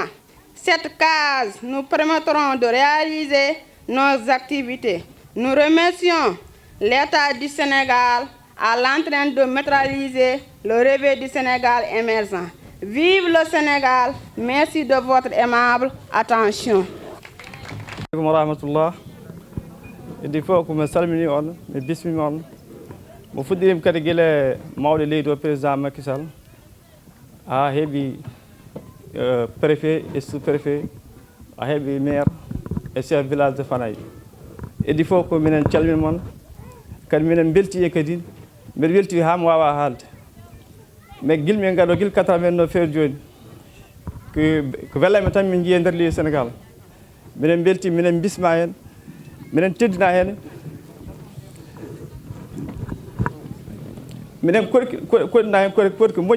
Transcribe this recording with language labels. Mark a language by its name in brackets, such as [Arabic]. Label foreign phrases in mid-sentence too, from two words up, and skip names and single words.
[French] Cette case nous permettra de réaliser nos activités. Nous remercions l'État du Sénégal à l'entrain de matérialiser le rêve du Sénégal émergent. Vive le Sénégal! Merci de votre aimable attention. [Arabic] Assalamu alaikum warahmatullah. [Fula] Idi fof ko mi salmini on, mi bismimi on. Mo fuɗɗirima kadi gila mawɗo leydi o président Macky Sall ha heeɓi [French] préfet et sous-préfet, [Fula] a heeɓi maire et chef village de Fanaye. Idi fof ko minen calmini mon, kadi minen belti e kadi mbeɗa welti ha mi wawa haalde. Mais gilmi gaɗo guila 89 feere joni ko welami tan min jiiye nder leydi Sénégal. Minen belti, minen bisma hen, minen teddina hen, minen koɗɗina hen koɗɗi ko moƴƴi.